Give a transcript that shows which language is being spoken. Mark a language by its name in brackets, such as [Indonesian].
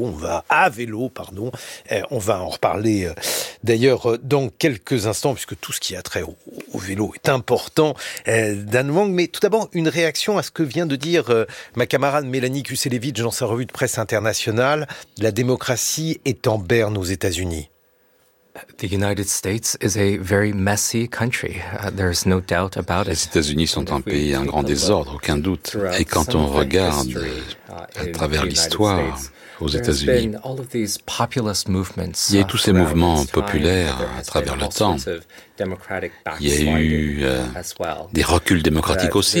[French] On va en reparler d'ailleurs dans quelques instants, puisque tout ce qui a trait au vélo est important. Dan Wong, mais tout d'abord, une réaction à ce que vient de dire ma camarade Mélanie Kusélévitch dans sa revue de presse internationale. La démocratie est en berne aux États-Unis. [English] The United States is a very messy country. There's no doubt about it. [French] Les États-Unis sont un pays, un grand désordre, aucun doute. Et quand on regarde à travers l'histoire aux États-Unis, [English] all of these populist movements, [French] il y a eu tous ces mouvements populaires à travers le temps. Il y a eu des reculs démocratiques aussi.